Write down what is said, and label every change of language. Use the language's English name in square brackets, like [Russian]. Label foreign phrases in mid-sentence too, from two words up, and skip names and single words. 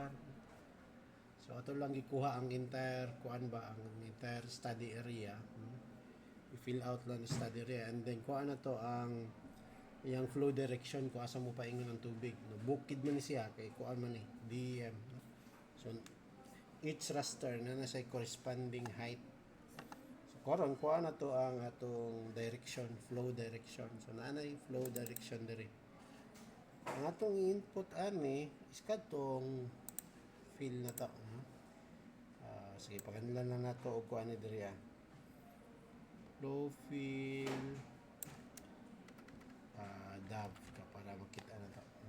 [Cebuano] So ato lang gikuha ang entire ang [English] entire study area. [Cebuano] I-fill out lang ang [English] study area and then [Cebuano] kuha na to ang iyang [English] flow direction [Cebuano] kung asa mo paingon ang tubig, no? Bukid man ni siya kay kuha man ni DEM, no? So [English] each raster [Cebuano] na nasa [English] corresponding height. [Cebuano] So karon kuha na to ang atong direction, [English] flow direction. [Cebuano] So naa na yung [English] flow direction [Cebuano] diri. Ang atong input ani is kadtong fill na to, no? Sige, pagandalan na nato og kuan ni diri [English] flow fill [Cebuano] DAV ka para makita na to, no?